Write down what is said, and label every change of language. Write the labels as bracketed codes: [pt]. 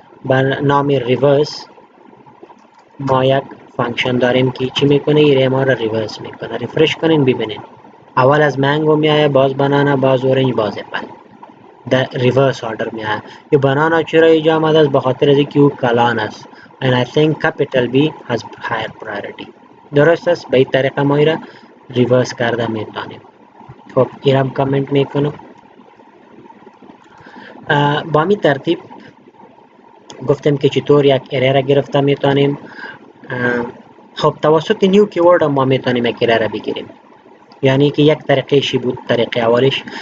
[fa] با نام ریورس ما یک فانکشن داریم که چی میکنه؟ ایره ما را ریورس میکنه. ریفرش کنین ببینین اول از مانگو میایه، باز بنانا، باز اورنج، باز اپل. در ریورس آردر میاد. این بنانا چرا اینجا آمده است؟ به خاطر از اینکه او کلان است. [en] and I think capital B has higher priority. [fa] درست است؟ به این طریقه ما ایره ریورس کرده میتونیم. خب ایرم کامنت میکنم. با می ترتیب گفتیم که چطور یک اره را گرفته میتونیم. خب توسط نیو کیورد ما میتونیم یک اره را بگیریم، یعنی که یک طریقه شی بود. طریقه اولش.